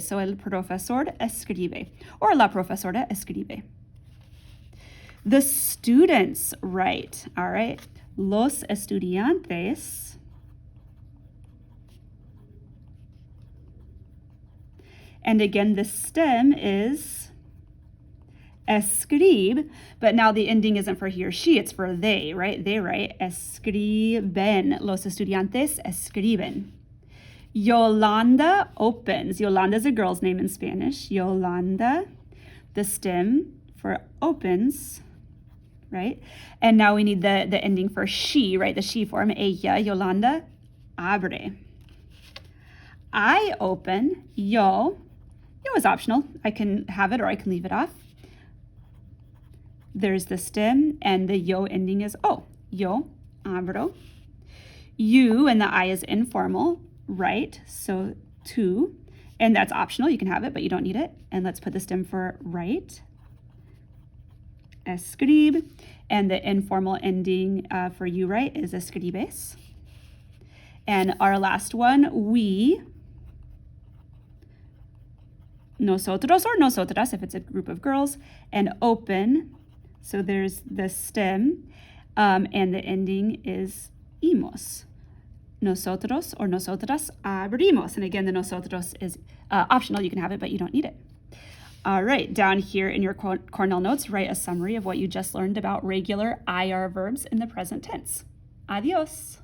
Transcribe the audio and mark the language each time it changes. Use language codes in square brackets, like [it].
[es] So el profesor escribe, or la profesora escribe. [en] The students write, all right? [es] Los estudiantes. [en] And again, the stem is escribe, but now the ending isn't for he or she, it's for they, right? They write, escriben. [es] Los estudiantes escriben. [en] Yolanda opens. Yolanda is a girl's name in Spanish. Yolanda, the stem for opens, right? And now we need the ending for she, right? The she form, [es] ella, Yolanda, abre. [en] I open, yo is optional. I can have it or I can leave it off. There's the stem, and the yo ending is o. [es] Yo, abro. [en] You, and the I is informal, right? So tu, and that's optional. You can have it, but you don't need it. And let's put the stem for right. escribe. And the informal ending for you write is escribes. And our last one, we, nosotros or nosotras if it's a group of girls, and open. So there's the stem, and the ending is imos. [es] Nosotros or nosotras abrimos. [en] And again, the nosotros is optional. You can have it, but you don't need it. All right, down here in your Cornell notes, write a summary of what you just learned about regular IR verbs in the present tense. Adios.